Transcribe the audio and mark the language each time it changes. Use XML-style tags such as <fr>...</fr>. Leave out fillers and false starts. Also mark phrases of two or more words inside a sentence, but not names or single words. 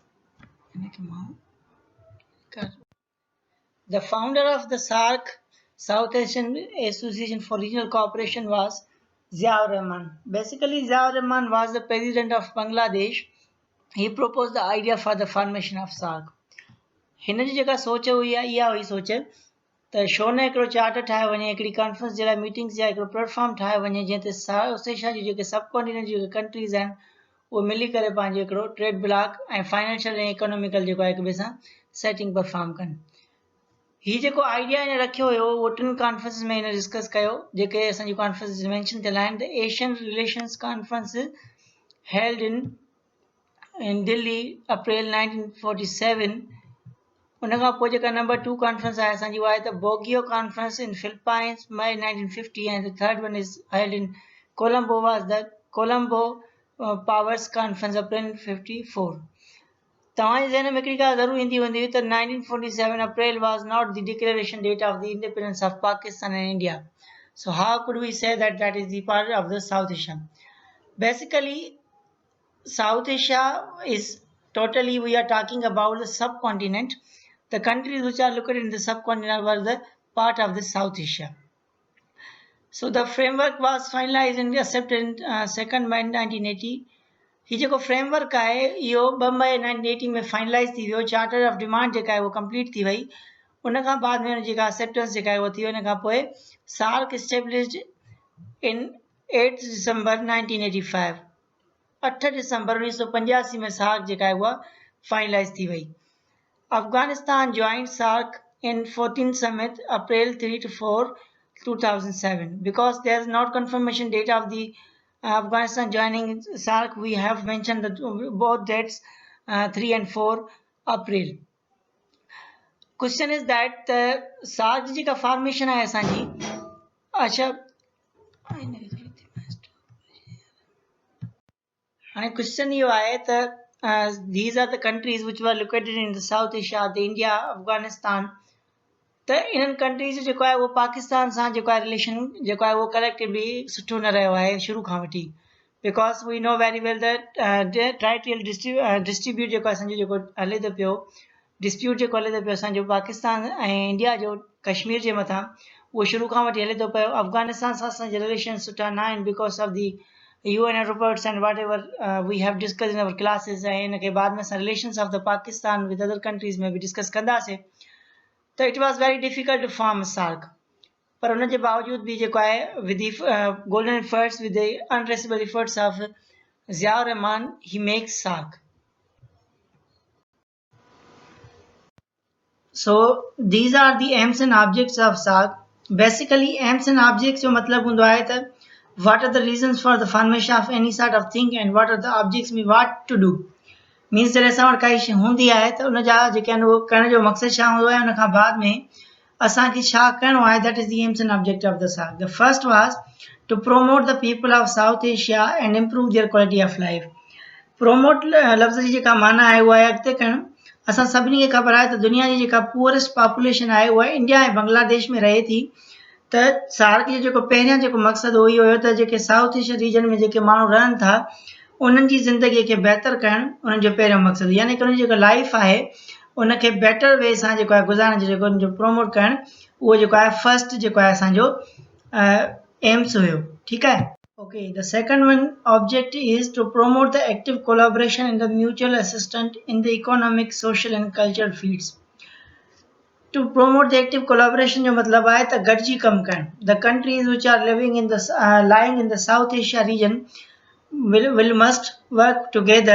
<en>The founder of the SAARC, South Asian Association for Regional Cooperation, was Ziaur Rahman. Basically, Ziaur Rahman was the president of Bangladesh. He proposed the idea for the formation of SAARC.</en> <sd>हिन जी जेका सोच हुई आहे इहा हुई सोच त छो न हिकिड़ो चार्टर ठाहियो वञे, हिकिड़ी कॉन्फ्रेंस जे लाइ मीटिंग्स जा हिकिड़ो प्लेटफॉर्म ठाहियो वञे जंहिं ते साउथ एशिया जी जेके सब कॉन्टिनेंट जी जेके कंट्रीज़ आहिनि उहे मिली करे पंहिंजो हिकिड़ो</sd> <en>trade block</en> <sd>ऐं फाइनेंशियल ऐं इकोनॉमिकल जेको आहे हिक ॿिए सां सेटिंग परफॉर्म कनि. ही जेको आइडिया हिन रखियो हुयो उहो 2 कॉन्फ्रेंसिस में हिन डिस्कस कयो, जेके असांजी कॉन्फ्रेंसिस मेंशन थियल आहिनि.</sd> <en>The Asian Relations Conference held in Delhi April 1947.</en> <sd>उन खां पोइ जेका नंबर 2 कॉन्फ्रेंस आहे असांजी उहा आहे त बोगियो</sd> <en>conference in Philippines May</en> <sd>1950,</sd> <en>And the third one is held in Colombo was the Colombo Powers Conference April 54.</en> <sd>तव्हांजे ज़हन में हिकिड़ी ॻाल्हि ज़रूरु ईंदी हूंदी त</sd> <en>1947 April was not the declaration date of the independence of Pakistan and India. So how could we say that is the part of the South Asia? Basically, South Asia is totally, we are talking about the subcontinent. The countries which are located in the subcontinent were the part of the South Asia. So the framework was finalized and accepted in 2 May 1980.</en> <sd>ही जेको फ्रेमवर्क आहे इहो 2 मई 1980 में फाइनलाइज़ थी वियो.</sd> <en>charter of demand</en> <sd>जेका आहे उहो कंप्लीट थी वई. उन खां बाद में जेका एक्सेप्टेंस जेका आहे उहो थी वई. उन खां पोइ सार्क</sd> <en>established in</en> <sd>8 दिसंबर 1985. 8 दिसंबर 1985 में सार्क जेका आहे उहा फाइनलाइज़ थी वई.</sd> <en>Afghanistan joined SAARC in 14th summit April 3 to 4, 2007. Because there is not confirmation date of the Afghanistan joining SAARC, we have mentioned both dates 3 and 4 April. Question is that SAARC</en> <sd>जी का</sd> <en>formation</en> <sd>है असांजी. अच्छा हाणे क्वेश्चन इहो आहे त</sd> <en>these are the countries which were located in the South Asia, the India, Afghanistan.</en> <sd>त इन्हनि कंट्रीज़ जो जेको आहे उहो पाकिस्तान सां जेको आहे रिलेशन जेको आहे उहो कलेक्टिवली सुठो न रहियो आहे शुरू खां वठी.</sd> <en>because we know very well that territorial distribute</en> <sd>जेको असांजो जेको हले थो पियो, डिस्प्यूट जेको हले थो पियो असांजो पाकिस्तान ऐं इंडिया जो कश्मीर जे मथां, उहो शुरू खां वठी हले थो पियो. अफ़गानिस्तान सां असांजा रिलेशन सुठा न आहिनि</sd> <en>because of the UN reports and whatever we have discussed in our classes,</en> <sd>ऐं इन खे बाद में</sd> <en>relations of the Pakistan with other countries</en> <sd>में भी discuss कंदासीं.</sd> <en>तो it was very difficult to form SAARC.</en> <sd>पर उन जे बावजूद भी जेको आहे</sd> <en>with the golden efforts, with the untraceable efforts of Ziaur Rahman, he makes SAARC. So these are the aims and objects of SAARC. Basically aims and objects</en> <sd>जो मतलब हूंदो आहे त</sd> <en>what are the reasons for the formation of any sort of thing and what are the objects we want to do.</en> <sd>मीन्स जॾहिं असां वटि काई शइ हूंदी आहे त उन जा जेके आहिनि उहो करण जो मक़सदु छा हूंदो आहे, उन खां बाद में असांखे छा करिणो आहे.</sd> <en>That is the aims and object of the SAARC. The first was to promote the people of South Asia and improve their quality of life.</en> <sd>प्रोमोट लफ़्ज़ जी जेका माना आहे उहा आहे अॻिते करणु. असां सभिनी खे ख़बर आहे त दुनिया जी जेका पुअरेस्ट पॉपुलेशन आहे उहा इंडिया ऐं बांग्लादेश में रहे थी. त SAARC जो जेको पहिरियां जेको मक़सदु उहो ई हुयो त जेके साउथ एशिया रीजन में जेके माण्हू रहनि था उन्हनि जी ज़िंदगीअ खे बहितर करणु उन्हनि जो पहिरियों मक़सदु, यानी कि उन्हनि जी जेका लाइफ आहे उनखे</sd> <en>better way</en> <sd>सां जेको आहे गुज़ारण जो जेको उनजो प्रोमोट करणु, उहो जेको आहे फर्स्ट जेको आहे असांजो एम्स हुयो. ठीकु आहे.</sd> <en>Okay, the second one object is to promote the active collaboration and the mutual assistance in the economic, social and cultural fields. To promote the active collaboration</en> <sd>जो मतलब आहे त गॾिजी कमु करणु.</sd> <en>The countries which are living in the lying in the South Asia region will must work together.</en>